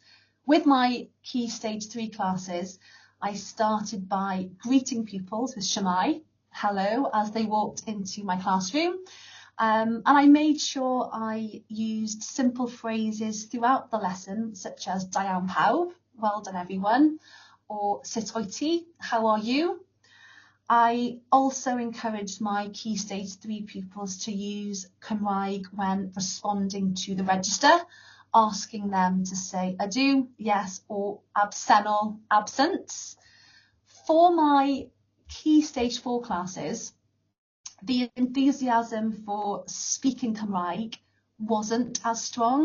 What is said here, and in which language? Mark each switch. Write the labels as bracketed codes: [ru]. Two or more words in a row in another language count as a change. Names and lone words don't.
[en] With my Key Stage 3 classes, I started by greeting pupils with Shwmae, hello, as they walked into my classroom. And I made sure I used simple phrases throughout the lesson, such as [cy] da iawn pawb, [en] well done everyone, or [cy] sut wyt ti, [en] how are you? I also encouraged my Key Stage 3 pupils to use Cymraeg when responding to the register, asking them to say ydw, yes, or absennol, absent. For my Key Stage 4 classes, the enthusiasm for speaking Cymraeg wasn't as strong.